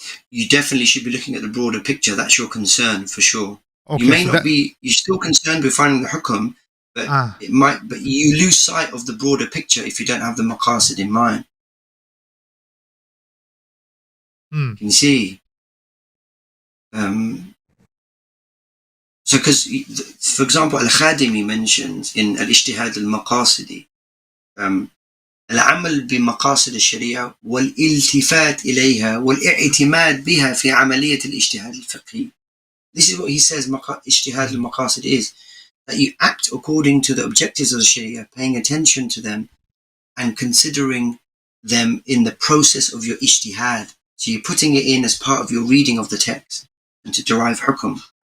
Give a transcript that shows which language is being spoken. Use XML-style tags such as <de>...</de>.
<en>you definitely should be looking at the broader picture. That's your concern for sure. Okay, You may so not be. You're still concerned with finding the hukum, but it might. But you lose sight of the broader picture if you don't have the maqasid in mind. Can you see? So, because, for example, Al-Khadimi mentions in Al-Ijtihad Al-Maqasidi,</en> <ar>العمل بمقاصد الشريعة والالتفات إليها والاعتماد بها في عملية الاجتهاد الفقهي.</ar> <en>This is what he says Ijtihad al-Maqasid is, that you act according to the objectives of the Sharia, paying attention to them and considering them in the process of your ijtihad. So you're putting it in as part of your reading of the text and to derive hukum.</en>